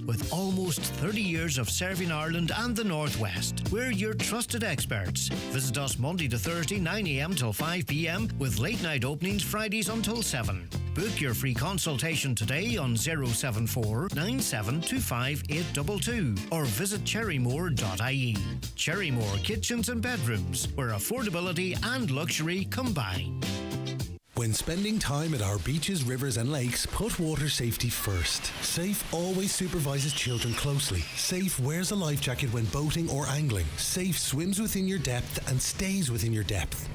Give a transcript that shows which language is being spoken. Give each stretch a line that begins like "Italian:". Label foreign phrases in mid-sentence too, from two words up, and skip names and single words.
English: With almost 30 years of serving Ireland and the Northwest, we're your trusted experts. Visit us Monday to Thursday, 9 a.m. till 5 p.m. with late night openings Fridays until 7. Book your free consultation today on 074 9725 822 or visit cherrymore.ie. Cherrymore Kitchens and Bedrooms, where affordability and luxury combine. When spending time at our beaches, rivers and lakes, put water safety first. Safe always supervises children closely. Safe wears a life jacket when boating or angling. Safe swims within your depth and stays within your depth.